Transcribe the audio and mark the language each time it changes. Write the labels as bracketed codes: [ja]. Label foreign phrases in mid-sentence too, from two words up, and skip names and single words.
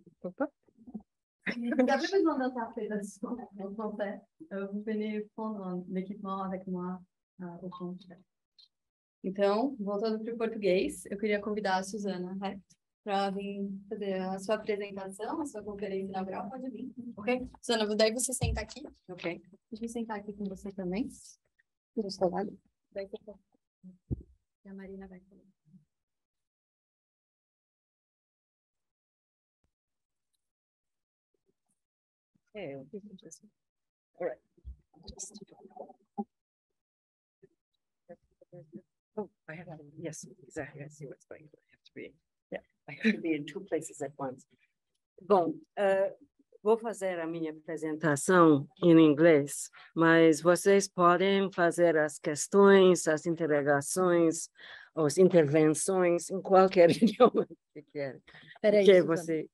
[pt] Opa. [fr] D'après besoin d'interprétation en français, vous venez prendre l'équipement avec moi au fond. [pt] Então, voltando para o português, eu queria convidar a Susanna Hecht para vir fazer a sua apresentação, a sua conferência inaugural. Pode vir, ok? Susanna, daí você senta aqui. Ok. Deixa eu sentar aqui com você também. Do seu lado. Daí você... E a Marina vai falar. [en] All right. Oh, I have to, yes, exactly. I see what's going on. I have to be, yeah, I have to be in 2 places at once. [pt] Bom, vou fazer a minha apresentação em inglês, mas vocês podem fazer as questões, as interrogações as intervenções em qualquer idioma que quer. Peraí, Que Susanna. você...